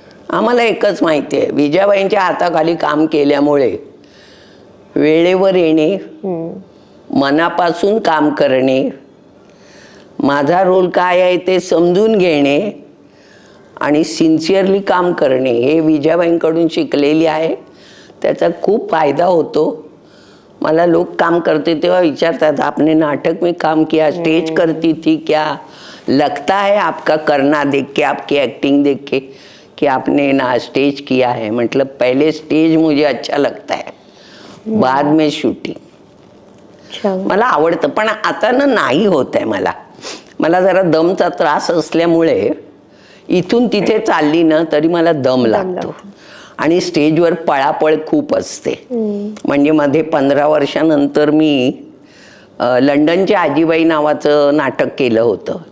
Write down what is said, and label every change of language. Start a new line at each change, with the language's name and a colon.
Marathi: आम्हाला एकच माहिती आहे, विजयाबाईंच्या हाताखाली काम केल्यामुळे वेळेवर येणे, मनापासून काम करणे, माझा रोल काय आहे ते समजून घेणे आणि सिन्सिअरली काम करणे, हे विजयाबाईंकडून शिकलेली आहे. त्याचा खूप फायदा होतो. मला लोक काम करते तेव्हा विचारतात,
Hindi: आपने नाटक में काम किया, स्टेज करती थी क्या, लगता है आपका करना देख के, आपकी एक्टिंग देख के कि आपने ना स्टेज किया है. मतलब पहले स्टेज मुझे अच्छा लगता है, बाद में शूटिंग.
Marathi: मला आवडतं, पण आता ना नाही होत आहे. मला जरा दमचा त्रास असल्यामुळे इथून तिथे चालली ना तरी मला दम लागतो आणि स्टेजवर पळापळ खूप असते. म्हणजे मध्ये 15 वर्षानंतर मी लंडनच्या आजीबाई नावाचं नाटक केलं होतं.